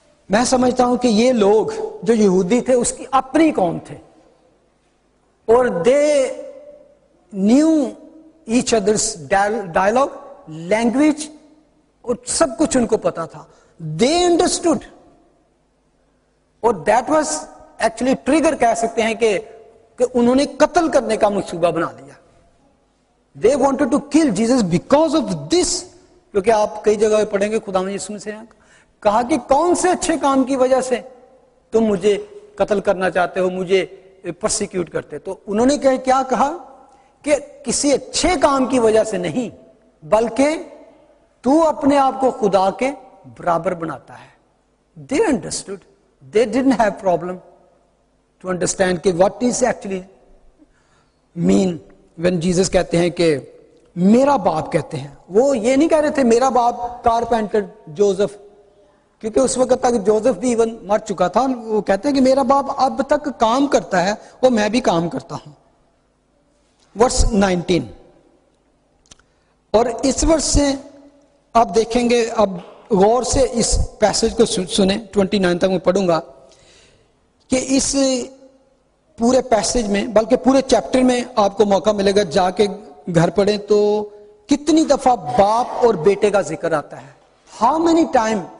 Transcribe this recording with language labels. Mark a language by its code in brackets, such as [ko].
[ur] میں سمجھتا ہوں کہ یہ لوگ جو یہودی تھے اس کی اپنی قوم تھے, اور [en] they knew each other's dialogue, language, [ur] اور سب کچھ ان کو پتا تھا. [en] They understood, [ur] اور [en] that was actually trigger [ur] کہہ سکتے ہیں کہ انہوں نے قتل کرنے کا منصوبہ بنا لیا. [en] They wanted to kill Jesus because of this. [ur] کیونکہ آپ کئی جگہ پڑھیں گے خدا یسوع مسیح نے کہا کہ کون سے اچھے کام کی وجہ سے تم مجھے قتل کرنا چاہتے ہو, مجھے پرسیکیوٹ کرتے. تو انہوں نے کیا کہا کہ کسی اچھے کام کی وجہ سے نہیں, بلکہ تو اپنے آپ کو خدا کے برابر بناتا ہے. [en] They understood. They didn't have problem to understand کہ what is actually mean when Jesus [ur] کہتے ہیں کہ میرا باپ کہتے ہیں. وہ یہ نہیں کہہ رہے تھے میرا باپ کارپینٹر جوزف, کیونکہ اس وقت تک جوزف بھی ایون مر چکا تھا. وہ کہتے ہیں کہ میرا باپ اب تک کام کرتا ہے اور میں بھی کام کرتا ہوں. ورس 19, اور اس ورس سے آپ دیکھیں گے, اب غور سے اس پیسج کو سنیں, 29 تک میں پڑھوں گا کہ اس پورے پیسج میں, بلکہ پورے چیپٹر میں آپ کو موقع ملے گا جا کے گھر پڑھیں تو کتنی دفعہ باپ اور بیٹے کا ذکر آتا ہے. [en] How many time.